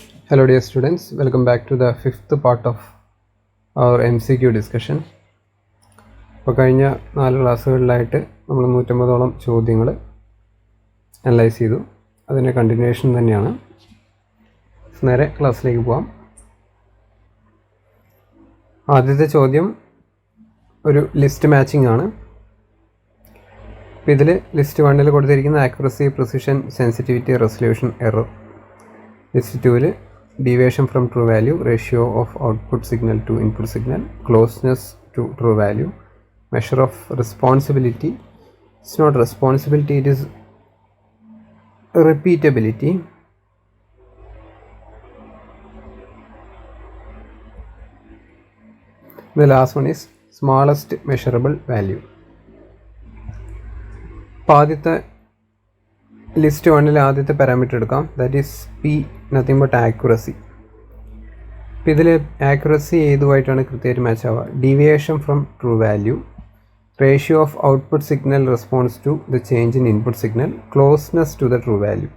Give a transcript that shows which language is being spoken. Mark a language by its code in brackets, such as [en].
[en] Hello dear students, welcome back to the fifth part of our MCQ discussion. [ml] ഇപ്പോൾ കഴിഞ്ഞ 4 ക്ലാസ്സുകളിലായിട്ട് നമ്മൾ 150ഓളം ചോദ്യങ്ങൾ analyse ചെയ്തു. അതിൻ്റെ കണ്ടിന്യൂഷൻ തന്നെയാണ്. നേരെ ക്ലാസ്സിലേക്ക് പോകാം. ആദ്യത്തെ ചോദ്യം ഒരു ലിസ്റ്റ് മാച്ചിങ് ആണ്. ഇതിൽ ലിസ്റ്റ് 1 കൊടുത്തിരിക്കുന്ന accuracy, precision, sensitivity, resolution, error. [en] List 2 deviation from true value, ratio of output signal to input signal, closeness to true value, measure of responsibility. It's not responsibility, it is repeatability. The last one is smallest measurable value. [ml] ആദ്യത്തെ list 1 ആദ്യത്തെ parameter എടുക്കാം. [en] That is P, nothing but accuracy. [ml] അപ്പോൾ ഇതിൽ accuracy ഏതുമായിട്ടാണ് കൃത്യമായിട്ട് match ആവുക? [en] Deviation from true value, ratio of output signal response to the change in input signal, closeness to the true value.